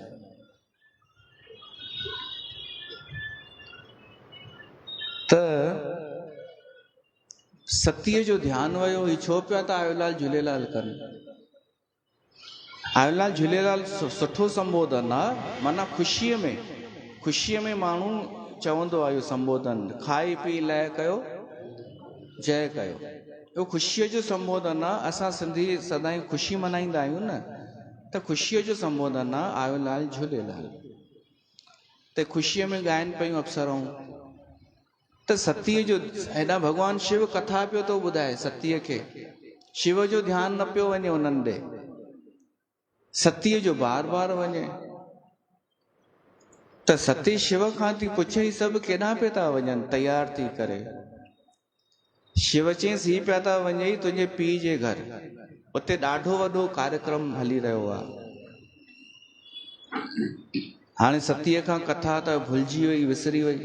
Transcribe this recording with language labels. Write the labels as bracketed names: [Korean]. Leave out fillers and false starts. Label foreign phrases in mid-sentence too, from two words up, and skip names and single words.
[Sindhi] त सतीअ जो ध्यानु वियो, ही छो पिया था आयोलाल झूलेलाल कनि। आयोलाल झूलेलाल सुठो संबोधन आहे, माना ख़ुशीअ में माण्हू चवंदो आहे इहो संबोधन, खाई पी लय कयो जय कयो, इहो ख़ुशीअ जो संबोधन आहे। असां सिंधी सदाईं ख़ुशी मल्हाईंदा आहियूं न, त ख़ुशीअ जो संबोधन आहे आयोलाल झूलेलाल। त ख़ुशीअ में ॻाइनि पियूं अप्सराऊं। त सतीअ जो हेॾा भॻवान शिव कथा पियो थो ॿुधाए सतीअ खे, शिव जो ध्यानु न पियो वञे उन्हनि ॾे, सतीअ जो बार बार वञे। त सती शिव खां थी पुछे ही सभु केॾां पिया था वञनि तैयार थी करे। शिव चयईंसि ही पिया था वञे तुंहिंजे पीउ जे घर, उते ॾाढो वॾो कार्यक्रम हली रहियो आहे। हाणे सतीअ खां कथा त भुलिजी वई, विसरी वई।